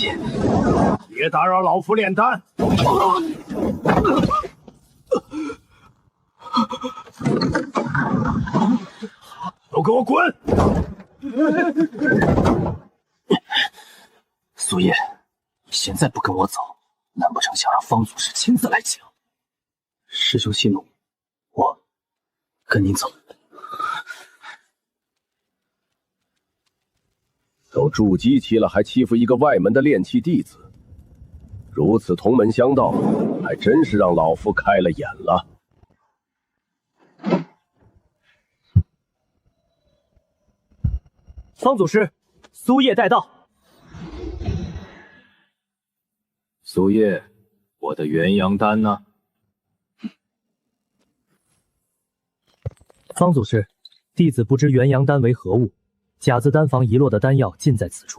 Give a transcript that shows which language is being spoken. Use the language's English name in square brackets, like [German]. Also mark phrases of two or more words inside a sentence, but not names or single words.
[Chinese] 別打擾老夫煉丹！都給我滾！蘇葉，現在不跟我走，難不成想讓方祖師親自來搶？師兄息怒，我跟您走。都筑基期了，还欺負一个外门的炼器弟子，如此同门相道，还真是让老夫開了眼了。方祖師，蘇葉帶到。蘇葉，我的元陽丹呢？方祖師，弟子不知元陽丹為何物，甲字丹房遺落的丹藥盡在此處。